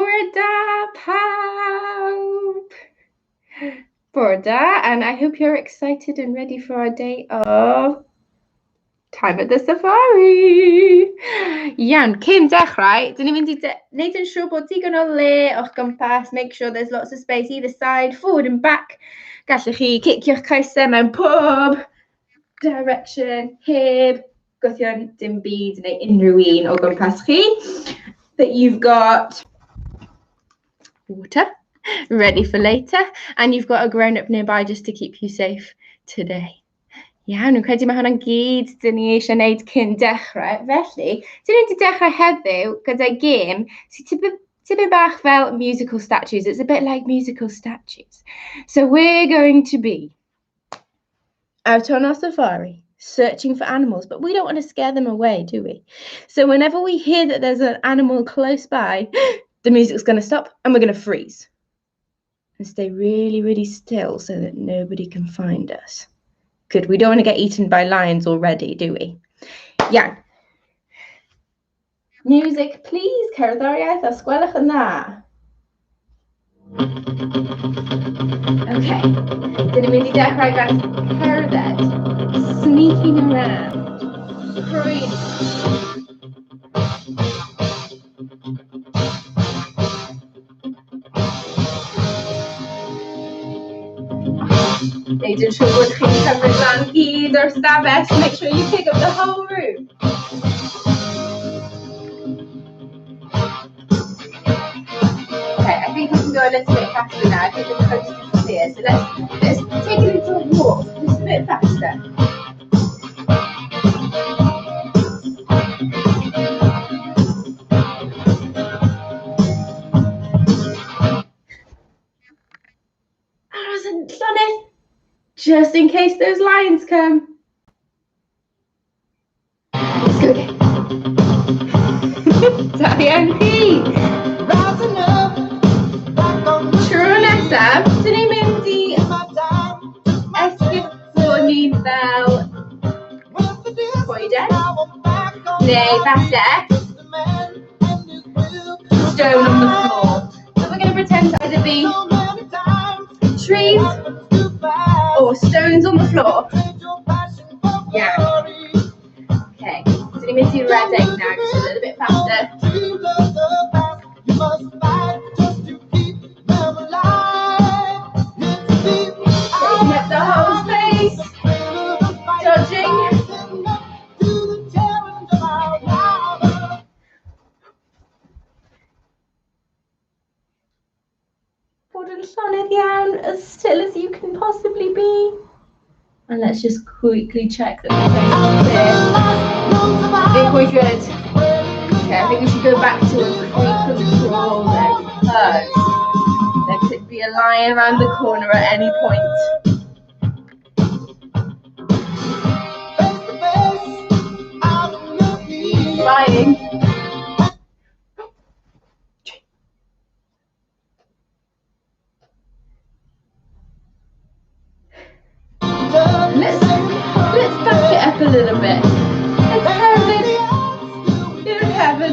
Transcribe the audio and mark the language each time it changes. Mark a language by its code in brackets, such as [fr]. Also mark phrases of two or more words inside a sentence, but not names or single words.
[cy] da pawb! Bore da, [en] and I hope you're excited and ready for our day of time at the safari. [cy] Iawn, cyn dechrau, dyn ni'n mynd I wneud yn siŵr bod digon o le o'ch gwmpas, [en] make sure there's lots of space either side, forward and back. [cy] Gallwch chi cicio'ch coesau mewn pob direction, heb gwthio'n dim byd neu unrhyw un o gwmpas chi. [en] That you've got water ready for later, and you've got a grown-up nearby just to keep you safe today. [cy] Iawn, dwi'n credu mae hwnna'n gyd dyn ni eisiau gwneud cyn dechrau. Felly, dyn ni wedi dechrau heddiw gyda'i gêm sy'n tipyn bach fel [en] musical statues. It's a bit like musical statues. So we're going to be out on our safari, searching for animals, but we don't want to scare them away, do we? So whenever we hear that there's an animal close by, the music's going to stop and we're going to freeze and stay really, really still so that nobody can find us. Good, we don't want to get eaten by lions already, do we? Yeah. Music, please, [cy] cerddoriaeth, os gwelwch yn dda. Okay, dyn ni'n mynd I dechrau gan cerdded, [en] sneaking around. Hurry. [cy] Neud yn siŵr bod chi'n cymryd lan gyd o'r stafell [en] to make sure you pick up the whole room. Okay, I think we can go a little bit faster now. I think the coast is clear. So let's take a little walk, just a bit faster. [cy] Aros yn llonydd, [en] just in case those lions come. Let's go again. [cy] Da iawn chi. Tro nesaf, dyn ni'n mynd I esgyrso ni'n fel coeden, neu falle [en] stone on the floor. So we're going to pretend to either be trees or stones on the floor. Yeah. Okay, so you may see Reading now, just a little bit faster. Taking up the whole space, dodging. [cy] Bod yn llonydd iawn, [en] as still as you can possibly be. And let's just quickly check that we're I think we're good. Okay, I think we should go back to a creep and crawl then, because there could be a lion around the corner at any point. Flying. Let's back it up a little bit. It's heaven. You're heaven.